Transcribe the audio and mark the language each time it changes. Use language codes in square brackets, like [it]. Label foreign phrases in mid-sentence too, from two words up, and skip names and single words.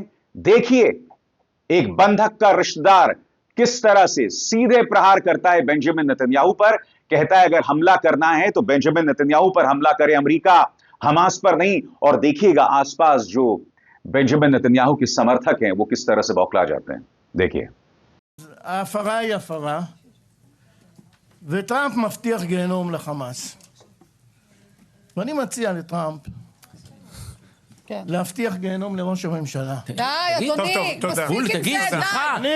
[hi] देखिए एक बंधक का रिश्तेदार किस तरह से सीधे प्रहार करता है बेंजामिन नेतन्याहू पर। कहता है अगर हमला करना है तो बेंजामिन नेतन्याहू पर हमला करे अमेरिका, हमास पर नहीं। और देखिएगा आसपास जो बेंजामिन नेतन्याहू के समर्थक हैं वो किस तरह से बौखला जाते हैं। देखिए [he] ההפרה היא הפרה, וטראמפ מבטיח גיהנום לחמאס. ואני מציע לטראמפ להבטיח גיהנום לראש הממשלה. די, אדוני, מספיק עם תגיד, זה, סליחה, די.